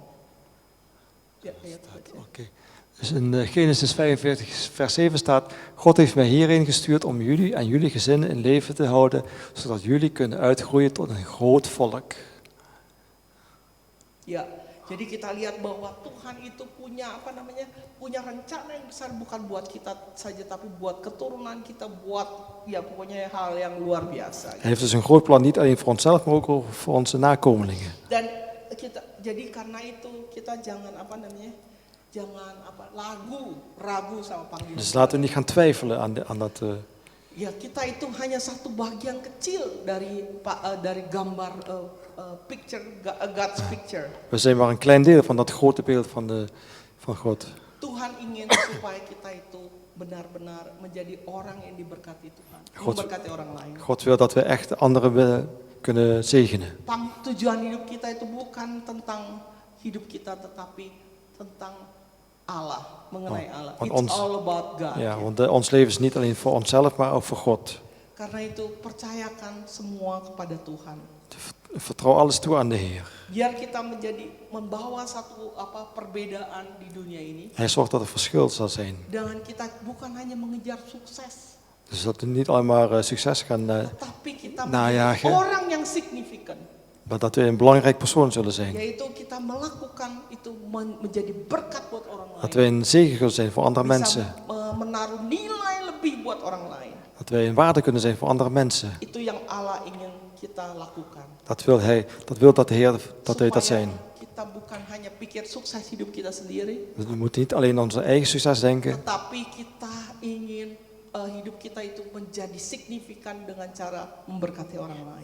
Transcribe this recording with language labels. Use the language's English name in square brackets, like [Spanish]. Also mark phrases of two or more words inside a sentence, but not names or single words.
[Indonesian] Ya, ayat aja. [Dutch] Oké. Dus in Genesis 45 vers 7 staat, God heeft mij hierheen gestuurd om jullie en jullie gezinnen in leven te houden, zodat jullie kunnen uitgroeien tot een groot volk. [Indonesian] Ya, jadi kita lihat bahwa Tuhan itu punya rencana yang besar bukan buat kita saja tapi buat keturunan kita, buat ya pokoknya hal yang luar biasa. [Dutch] Hij heeft dus een groot plan, niet alleen voor onszelf, maar ook voor onze nakomelingen. [Indonesian] Dan jadi karena itu kita jangan ragu sama panggilan. [Dutch] Dus laten we niet gaan twijfelen aan dat. [Indonesian] Ya, kita itu hanya satu bagian kecil dari gambar picture, [English] God's picture. [Dutch] We zijn maar een klein deel van dat grote beeld van God. [Indonesian] Tuhan ingin supaya kita itu benar-benar menjadi orang yang diberkati Tuhan, memberkati orang lain. [Dutch] God wil dat we echt anderen kunnen zegenen. [Indonesian] Tujuan hidup kita itu bukan tentang hidup kita, tetapi tentang Allah, mengenai Allah. [English] It's all about God. [Dutch] Ja, want ons leven is niet alleen voor onszelf, maar ook voor God. [Indonesian] Karena itu percayakan semua kepada Tuhan. [Dutch] Vertrouw alles toe aan de Heer. [Indonesian] Biar kita membawa satu perbedaan di dunia ini. [Dutch] Hij zorgt dat er verschil zal zijn. [Indonesian] Dengan kita bukan hanya mengejar sukses, [Dutch] Dus dat we niet alleen maar succes gaan [Indonesian] tetapi kita menjadi [Dutch] najagen, [Indonesian] orang yang signifikan. [Dutch] maar dat we een belangrijk persoon zullen zijn. [Indonesian] Yaitu kita melakukan itu menjadi berkat buat orang lain. [Dutch] Dat wij een zegen zullen zijn voor andere mensen. [Indonesian] Bisa menaruh nilai lebih buat orang lain. [Dutch] Dat wij een waarde kunnen zijn voor andere mensen. [Indonesian] Itu yang Allah ingin kita lakukan. [Dutch] Dat wil dat de Heer dat wij dat zijn. [Indonesian] Kita bukan hanya pikir sukses hidup kita sendiri, [Dutch] Dus we moeten niet alleen aan onze eigen succes denken, [Indonesian] tetapi kita ingin hidup kita itu menjadi signifikan dengan cara memberkati orang lain.